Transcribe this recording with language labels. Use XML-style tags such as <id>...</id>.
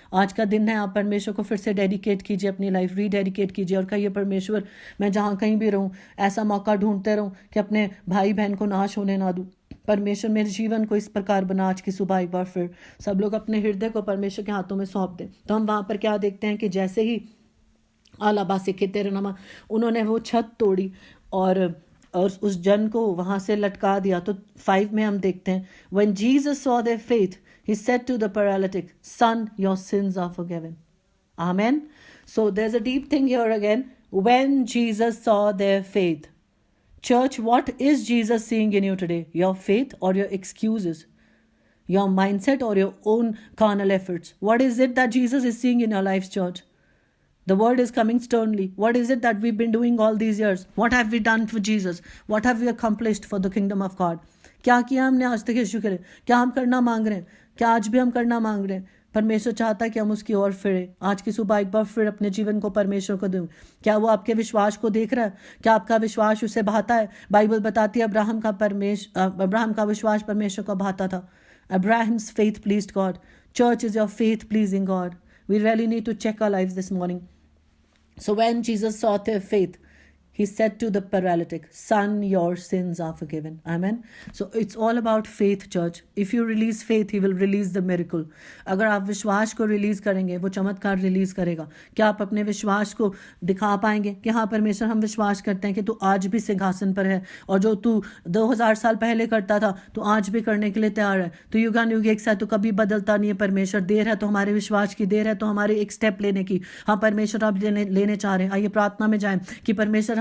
<hi>आज का दिन है, आप परमेश्वर को फिर से डेडिकेट कीजिए, अपनी लाइफ रीडेडिकेट कीजिए और कहिए परमेश्वर मैं जहाँ कहीं भी रहूँ ऐसा मौका ढूंढते रहूँ कि अपने भाई बहन को नाश होने ना दूँ। परमेश्वर मेरे जीवन को इस प्रकार बना। आज की सुबह एक बार फिर सब लोग अपने हृदय को परमेश्वर के हाथों में सौंप दें। तो हम वहाँ पर क्या देखते हैं कि जैसे ही आलाबा से तेरे नमा उन्होंने वो छत तोड़ी और उस जन को वहाँ से लटका दिया। तो 5 में हम देखते हैं</hi> <en>when Jesus saw their faith he said to the paralytic son your sins are forgiven. Amen. So there's a deep thing here again. When Jesus saw their faith. Church, what is Jesus seeing in you today? Your faith or your excuses? Your mindset or your own carnal efforts? What is it that Jesus is seeing in your lives, church? The word is coming sternly. What is it that we've been doing all these years? What have we done for Jesus? What have we accomplished for the kingdom of God?</en> <hi>क्या किया हमने आज तक यीशु के लिए? क्या हम करना मांग रहे हैं? क्या आज भी हम करना मांग रहे हैं? परमेश्वर चाहता है कि हम उसकी ओर फिरे। आज की सुबह एक बार फिर अपने जीवन को परमेश्वर को दें। क्या वो आपके विश्वास को देख रहा है? क्या आपका विश्वास उसे भाता है? बाइबल बताती है अब्राहम का विश्वास परमेश्वर को भाता था।</hi> <en>Abraham's faith pleased God. Church, is your faith pleasing God? We really need to check our lives this morning. So when Jesus saw their faith, he said to the paralytic, son, your sins are forgiven. Amen. So it's all about faith, church. If you release faith, he will release the miracle.</en> <hi>अगर आप विश्वास को release करेंगे, वो चमत्कार release करेगा। क्या आप अपने विश्वास को दिखा पाएंगे कि हाँ परमेश्वर, हम विश्वास करते हैं कि तू आज भी सिंहासन पर है और जो तू 2000 साल पहले करता था तो आज भी करने के लिए तैयार है। तो युगानुयुग एक साथ तो कभी बदलता नहीं है परमेश्वर। देर है तो हमारे विश्वास की, देर है तो हमारे एक स्टेप लेने की। हाँ परमेश्वर आप लेने चाह रहे हैं। आइए प्रार्थना में जाएं कि परमेश्वर</hi>